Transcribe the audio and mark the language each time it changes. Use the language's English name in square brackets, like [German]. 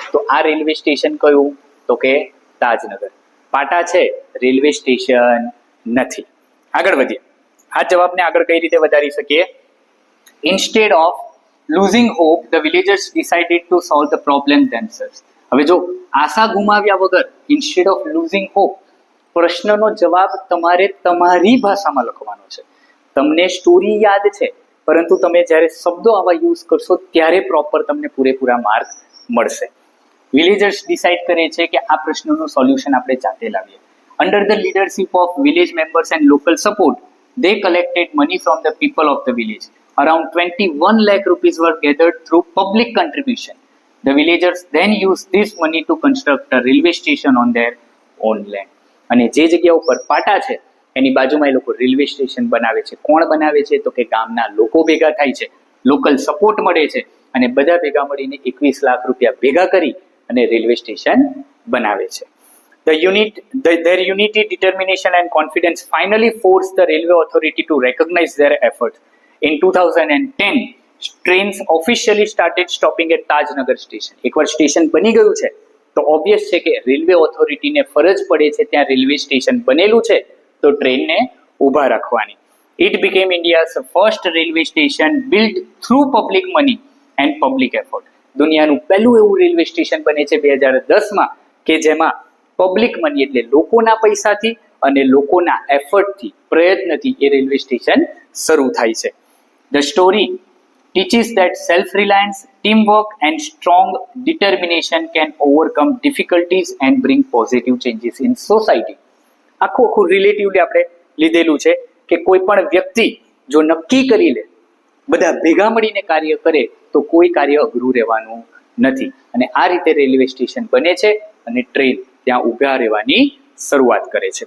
[Gujarati] તો આ railway station કયું તો કે તાજનગર. પાટા છે, રેલવે સ્ટેશન નથી. આગળ વધીએ. આ જવાબને આગળ કઈ રીતે વધારી શકીએ? [English] Instead of losing hope, the villagers decided to solve the problem themselves. [Gujarati] હવે જો આશા ગુમાવ્યા વગર, [English] instead of losing hope, [Gujarati] પ્રશ્નનો જવાબ તમારે તમારી ભાષામાં લખવાનો છે. તમને સ્ટોરી યાદ છે, પરંતુ તમે જ્યારે શબ્દો આવા યુઝ કરશો ત્યારે પ્રોપર તમને પૂરેપૂરા માર્ક મળશે. વિલેજર્સ ડિસાઇડ કરે છે કે આ પ્રશ્નનું સોલ્યુશન આપણે જાતે લાવીએ. [English] Under the leadership of village members and local support, they collected money from the people of the village. Around 21 lakh rupees were gathered through public contribution. The villagers then used this money to construct a railway station on their own land. [Gujarati] અને જે જગ્યા ઉપર પાટા છે એની બાજુમાં એ લોકો railway station બનાવે છે. કોણ બનાવે છે? તો કે ગામના લોકો ભેગા થાય છે, લોકલ સપોર્ટ મળે છે અને બધા ભેગા મળીને 21 લાખ રૂપિયા ભેગા કરી અને રેલવે સ્ટેશન બનાવે છે. [English] Their unity, determination and confidence finally forced the railway authority to recognize their efforts. In 2010, trains officially started stopping at Tajnagar station. [Gujarati] એકવાર સ્ટેશન બની ગયું છે તો ઓબ્વિયસ છે કે રેલવે ઓથોરિટીને ફરજ પડે છે ત્યાં રેલવે સ્ટેશન બનેલું છે તો ટ્રેનને ઊભા રાખવાની. [English] It became India's first railway station built through public money and public effort. [Gujarati] દુનિયાનું પહેલું એવું રેલવે સ્ટેશન બને છે 2010માં કે જેમાં પબ્લિક મની એટલે લોકોના પૈસાથી અને લોકોના એફર્ટથી, પ્રયત્નથી એ રેલવે સ્ટેશન શરૂ થાય છે. [English] The story teaches that self-reliance, teamwork and strong determination can overcome difficulties and bring positive changes in society. [Gujarati] આખું રિલેટિવલી આપણે લીધેલું છે કે કોઈ પણ વ્યક્તિ જો નક્કી કરી લે, બધા ભેગા મળીને કાર્ય કરે તો કોઈ કાર્ય અઘરું રહેવાનું નથી. અને આ રીતે રેલવે સ્ટેશન બને છે અને ટ્રેન ત્યાં ઊભા રહેવાની શરૂઆત કરે છે.